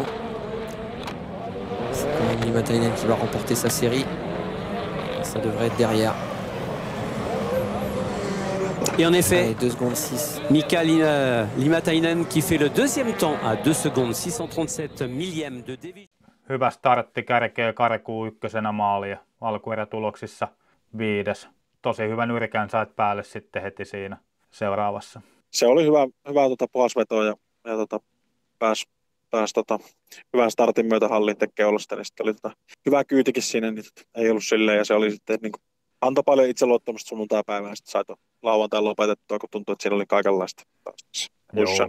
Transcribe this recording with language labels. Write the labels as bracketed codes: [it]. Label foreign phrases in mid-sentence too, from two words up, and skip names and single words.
[fr] C'est quand même Lidmattainen qui va remporter sa série. Ça devrait être derrière. Et en effet, allez, 2 secondes 6. Mika Lidmattainen qui fait le deuxième temps à 2 secondes 637 millième de David. [fi] Hyvä startti, kärkeä karkuun ykkösenä maalia. Alkuerätuloksissa 5. Tosi hyvän yrkän sait päälle sitten heti siinä seuraavassa. Se oli hyvä puhasveto ja pääsi hyvän startin myötä hallin tekemään Ollasta, niin sitten oli hyvä kyytikin siinä, niin ei ollut silleen, ja se oli sitten niin kuin, antoi paljon itseluottamusta sunnuntai-päivänä, sitten sai lauantain lopetettua, kun tuntui, että siinä oli kaikenlaista muissa.